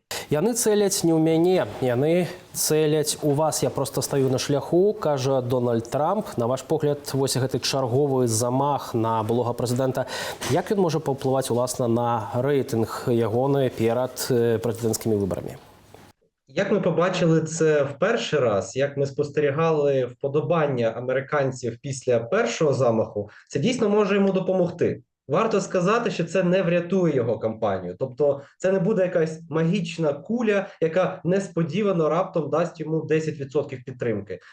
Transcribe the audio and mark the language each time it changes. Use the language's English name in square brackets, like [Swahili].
[Belarusian] Яны цэляць не ў мяне, яны цэляць у вас. Я просто стаю на шляху, кажа Дональд Трамп. На ваш погляд, вось гэты чарговы замах на былога прэзідэнта. Як ён можа паўплываць, уласна, на рэйтынг ягоны перад прэзідэнцкімі выбарамі? [Ukrainian] Як ми побачили це в перший раз, як ми спостерігали вподобання американців після першого замаху, це дійсно може йому допомогти. Варто сказати, що це не врятує його кампанію. Тобто це не буде якась магічна куля, яка несподівано раптом дасть йому 10% підтримки.